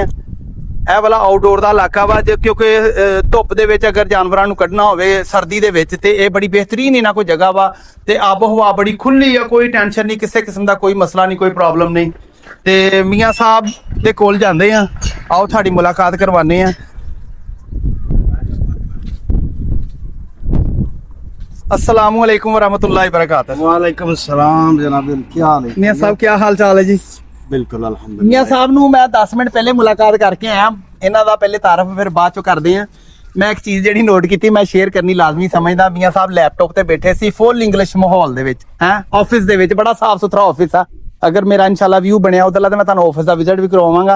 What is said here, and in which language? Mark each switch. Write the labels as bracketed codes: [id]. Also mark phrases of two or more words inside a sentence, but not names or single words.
[pa] ਇਹ ਵਾਲਾ ਆਊਟਡੋਰ ਦਾ ਇਲਾਕਾ ਵਾ ਕਿਉਂਕਿ ਧੁੱਪ ਦੇ ਵਿੱਚ ਅਗਰ ਜਾਨਵਰਾਂ ਨੂੰ ਕੱਢਣਾ ਹੋਵੇ ਸਰਦੀ ਦੇ ਵਿੱਚ ਤੇ ਇਹ ਬੜੀ ਬਿਹਤਰੀਨ ਇਹਨਾਂ ਕੋਈ ਜਗ੍ਹਾ ਵਾ ਤੇ ਆਬੋ ਹਵਾ ਬੜੀ ਖੁੱਲੀ ਆ, ਕੋਈ ਟੈਨਸ਼ਨ ਨਹੀਂ, ਕਿਸੇ ਕਿਸਮ ਦਾ ਕੋਈ ਮਸਲਾ ਨਹੀਂ, ਕੋਈ ਪ੍ਰੋਬਲਮ ਨਹੀਂ। ਤੇ ਮੀਆਂ ਸਾਹਿਬ ਦੇ ਕੋਲ ਜਾਂਦੇ ਆ, ਆਓ ਤੁਹਾਡੀ ਮੁਲਾਕਾਤ ਕਰਵਾਉਂਦੇ ਆ। [ar] السلام عليكم ورحمة الله وبركاته. وعليكم السلام [ur] جناب، کیا حال ہے? میاں صاحب کیا حال چال ہے جی? بالکل الحمدللہ. [pa] मियां साहब ਨੂੰ ਮੈਂ 10 ਮਿੰਟ ਪਹਿਲੇ ਮੁਲਾਕਾਤ ਕਰਕੇ ਆਇਆ। ਇਹਨਾਂ ਦਾ ਪਹਿਲੇ ਤਾਰਫ ਫਿਰ ਬਾਅਦ ਚੋਂ ਕਰਦੇ ਆ। ਮੈਂ ਇੱਕ ਚੀਜ਼ ਜਿਹੜੀ ਨੋਟ ਕੀਤੀ ਮੈਂ ਸ਼ੇਅਰ ਕਰਨੀ ਲਾਜ਼ਮੀ ਸਮਝਦਾ। ਮੀਆਂ ਸਾਹਿਬ ਲੈਪਟਾਪ ਤੇ ਬੈਠੇ ਸੀ ਫੁੱਲ ਇੰਗਲਿਸ਼ ਮਾਹੌਲ ਦੇ ਵਿੱਚ ਹੈ ਆਫਿਸ ਦੇ ਵਿੱਚ, ਬੜਾ ਸਾਫ ਸੁਥਰਾ ਆਫਿਸ ਆ। ਅਗਰ ਮੇਰਾ ਇਨਸ਼ਾਅੱਲਾ ਵਿਊ ਬਣਿਆ ਉਧਰਲਾ ਤੇ ਮੈਂ ਤੁਹਾਨੂੰ ਆਫਿਸ ਦਾ ਵਿਜ਼ਿਟ ਵੀ ਕਰਵਾਵਾਂਗਾ।